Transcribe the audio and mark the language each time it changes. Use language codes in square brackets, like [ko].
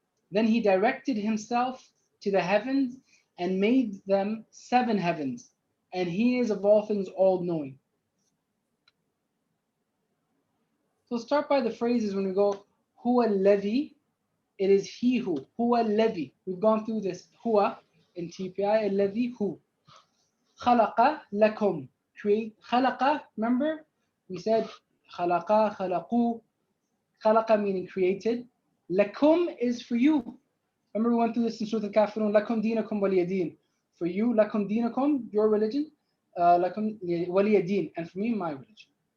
[en] Then He directed Himself to the heavens and made them 7 heavens, and He is of all things all-knowing. So start by the phrases when we go, Huwa [ar] الذي, [en] it is He who. Huwa [ar] الذي, [en] we've gone through this. Huwa in TPI, الذي who. [ar] خلق لكم, [en] create. [ar] خلق, [en] remember? We said [ar] خلق, خلقوا. خلق [en] meaning created. [ar] لكم [en] is for you. Remember we went through this in Surah Al-Kafirun. [ar] لكم دينكم ولي دين. [en] For you, [ar] لكم دينكم, [en] your religion. [ar] لكم ولي دين. [en] And for me, my religion.